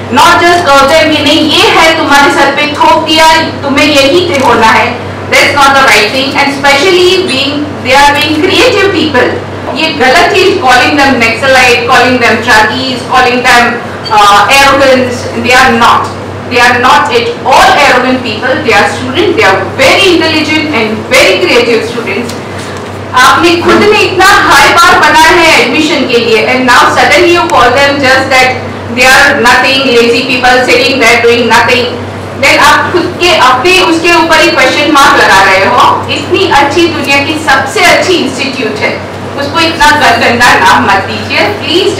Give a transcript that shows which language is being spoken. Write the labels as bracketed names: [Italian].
[English] Not just them [Hindi] कि नहीं ये है तुम्हारे सर पे थोप दिया तुम्हें यही होना है. [English] That's not the right thing. And especially they are being creative people. [Hindi] ये गलत चीज, [English] calling them Naxalite, calling them Tragis, calling them arrogance. They are not. They are not at all arrogant people. They are students. They are very intelligent and very creative students. [Hindi] आपने खुद ने इतना high bar बनाया है admission के लिए, [English] and now suddenly you call them just that they are nothing, lazy people sitting there doing nothing. Then [Hindi] आप खुद के अपने उसके ऊपर ही क्वेश्चन मार्क लगा रहे हो. इतनी अच्छी दुनिया की सबसे अच्छी इंस्टीट्यूट है, उसको इतना गंदा नाम मत दीजिए प्लीज.